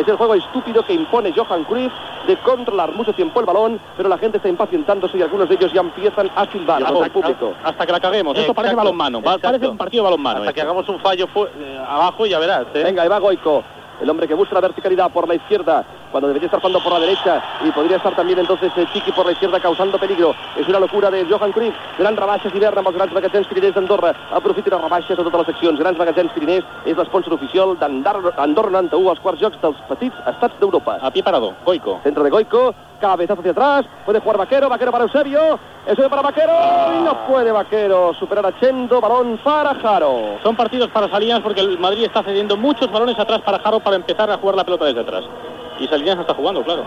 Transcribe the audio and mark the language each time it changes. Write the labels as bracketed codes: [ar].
[es] Es el juego estúpido que impone Johan Cruyff de controlar mucho tiempo el balón, pero la gente está impacientándose y algunos de ellos ya empiezan a silbar al público. Hasta que la caguemos. Esto parece balonmano. Parece un partido balonmano. Hasta que hagamos un fallo abajo y ya verás, ¿eh? Venga, ahí va Goico, el hombre que busca la verticalidad por la izquierda, cuando debería estar jugando por la derecha, y podría estar también entonces Chiqui por la izquierda causando peligro. Es una locura de Johan Cruyff. [ca] Grans rebaixes d'hivern amb els grans magatzems Pirinès d'Andorra. Aprofiti les rebaixes a totes les seccions. Grans magatzems Pirinès és l'esponsor oficial d'Andorra 91 als quarts jocs dels petits estats d'Europa. [es] A pie parado, Goico. Centre de Goico, cabezazo hacia atrás, puede jugar Vaquero, Vaquero para Eusebio, Eusebio para Vaquero, y no puede Vaquero superar a Chendo, balón para Jaro. Son partidos para Salinas porque el Madrid está cediendo muchos balones atrás para Jaro para empezar a jugar la pelota desde atrás. Y Salinas está jugando, claro.